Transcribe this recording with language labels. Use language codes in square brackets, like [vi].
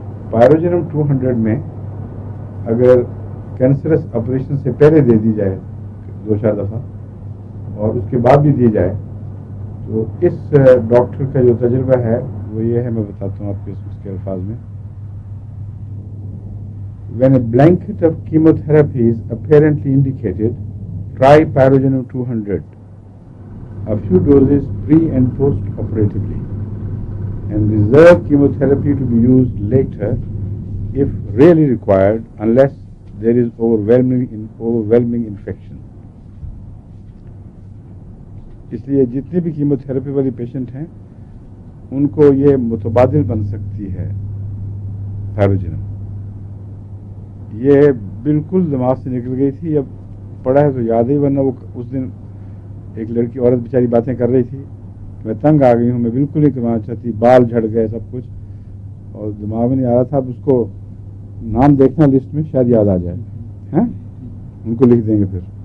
[ur] پیروجنم 200 میں اگر cancerous operation سے پہلے دے دی جائے 2-4 دفعہ اور اس کے بعد بھی دی جائے تو اس ڈاکٹر کا جو تجربہ ہے وہ یہ ہے، میں بتاتا ہوں آپ کو اس کے الفاظ میں. [en] When a blanket of chemotherapy is apparently indicated, try Pyrogenum 200, a few doses pre and post-operatively, and reserve chemotherapy to be used later if really required, unless there is overwhelming infection. [ur] اس لیے جتنے بھی chemotherapy والی patient ہیں ان کو یہ متبادل بن سکتی ہے پیروجنم. یہ بالکل دماغ سے نکل گئی تھی، اب پڑھا ہے تو یاد ہی، ورنہ وہ اس دن ایک لڑکی عورت بیچاری باتیں کر رہی تھی، میں تنگ آ گئی ہوں، میں بالکل نہیں کروانا چاہتی، بال جھڑ گئے سب کچھ، اور دماغ میں نہیں آ رہا تھا. اب اس کو نام دیکھنا لسٹ میں شاید یاد آ جائے، ہیں ان کو لکھ دیں گے پھر.